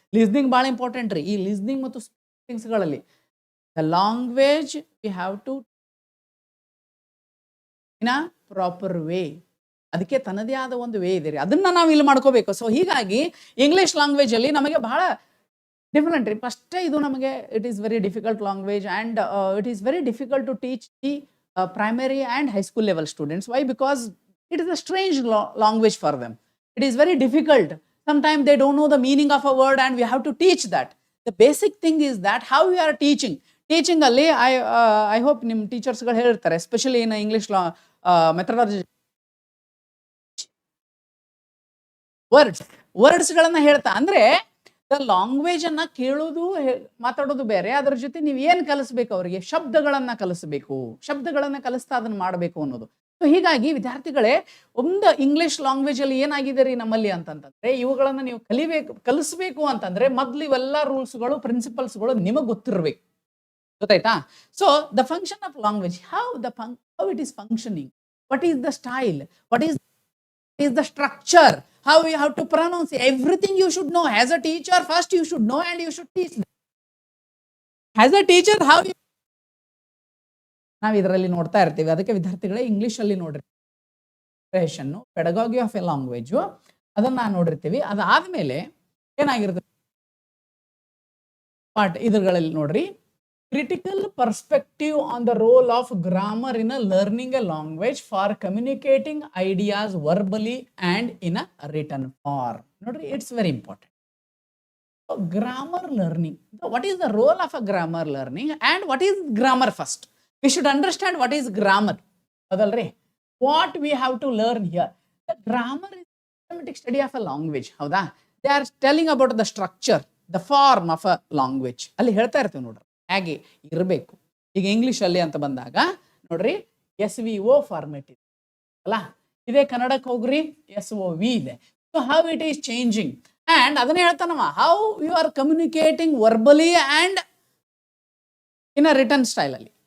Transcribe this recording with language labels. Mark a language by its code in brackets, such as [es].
[en] Listening ಭಾಳ important ರೀ. [kn] ಈ ಲಿಸ್ನಿಂಗ್ ಮತ್ತು ಥಿಂಗ್ಸ್ಗಳಲ್ಲಿ [en] The language we have to in a proper way. [kn] ಅದಕ್ಕೆ ತನ್ನದೇ ಆದ ಒಂದು ವೇ ಇದೆ ರೀ, ಅದನ್ನ ನಾವು ಇಲ್ಲಿ ಮಾಡ್ಕೋಬೇಕು. ಸೊ ಹೀಗಾಗಿ ಇಂಗ್ಲಿಷ್ ಲ್ಯಾಂಗ್ವೇಜ್ ಅಲ್ಲಿ ನಮಗೆ ಬಹಳ ಡಿಫರೆಂಟ್ ರೀ. [en] first [kn] ಇದು ನಮಗೆ [en] It is very difficult language and it is very difficult to teach the primary and high school level students. Why? Because it is a strange language for them. It is very difficult. Sometimes they don't know the meaning of a word and we have to teach that. The basic thing is that how we are teaching. Teaching alli I hope nim teachers ಗಳು ಹೇಳಿರ್ತಾರೆ, especially in English methodology. [kn] Words ಗಳನ್ನ ಹೇಳ್ತಾ ಅಂದ್ರೆ the language ಅನ್ನ ಕೇಳೋದು ಮಾತಾಡೋದು ಬೇರೆ, ಅದರ ಜೊತೆ ನೀವು ಏನು ಕಲಿಸ್ಬೇಕು, ಅವರಿಗೆ ಶಬ್ದಗಳನ್ನ ಕಲಿಸ್ಬೇಕು, ಶಬ್ದಗಳನ್ನ ಕಲಿಸ್ತಾ ಅದನ್ನ ಮಾಡಬೇಕು ಅನ್ನೋದು. ಸೊ ಹೀಗಾಗಿ ವಿದ್ಯಾರ್ಥಿಗಳೇ, ಒಂದು ಇಂಗ್ಲಿಷ್ ಲ್ಯಾಂಗ್ವೇಜ್ ಅಲ್ಲಿ ಏನಾಗಿದೆ ರೀ ನಮ್ಮಲ್ಲಿ ಅಂತಂತಂದ್ರೆ, ಇವುಗಳನ್ನ ನೀವು ಕಲಿಸ್ಬೇಕು ಅಂತಂದ್ರೆ ಮೊದ್ಲು ಇವೆಲ್ಲ ರೂಲ್ಸ್ಗಳು ಪ್ರಿನ್ಸಿಪಲ್ಸ್ಗಳು ನಿಮಗೆ ಗೊತ್ತಿರಬೇಕು. ಗೊತ್ತಾಯ್ತಾ? [en] So the function of language, how it is functioning, what is the style, what is the structure, how you have to pronounce, everything you should know. As a teacher, first you should know and you should teach them. As a teacher, how you [kn] ನಾವು ಇದರಲ್ಲಿ ನೋಡ್ತಾ ಇರ್ತೀವಿ. ಅದಕ್ಕೆ ವಿದ್ಯಾರ್ಥಿಗಳೇ English ಅಲ್ಲಿ ನೋಡ್ರಿ, ಪೆಡಗಾಗಿ of A language ಅದನ್ನ ನೋಡಿರ್ತೀವಿ. ಅದಾದ್ಮೇಲೆ ಏನಾಗಿರ್ತದೆ ಪಾರ್ಟ್ ಇದ್ರಲ್ಲಿ ನೋಡ್ರಿ, [en] critical perspective on the role of grammar in a learning a language for communicating ideas verbally and in a written form. Nodri, it's very important. Grammar learning. So what is the role of a grammar learning and what is grammar first? We should understand what is grammar. What we have to learn here. The grammar is a systematic study of a language. Howda? They are telling about the structure, the form of a language. [kn] ಅಲ್ಲಿ ಹೇಳ್ತಾ ಇರ್ತೀವಿ ನೋಡ್ರಿ ಹೇಗೆ ಇರಬೇಕು. ಈಗ English ಅಲ್ಲಿ ಅಂತ ಬಂದಾಗ ನೋಡ್ರಿ SVO ಫಾರ್ಮೆಟ್ ಇದೆ ಅಲ್ಲ, ಇದೇ ಕನ್ನಡಕ್ಕೆ ಹೋಗ್ರಿ SOV ಇದೆ. [en] so how it is changing and [kn] ಅದನ್ನೇ ಹೇಳ್ತಾನವ, [en] How you are communicating verbally and in a return style ಅಲ್ಲಿ.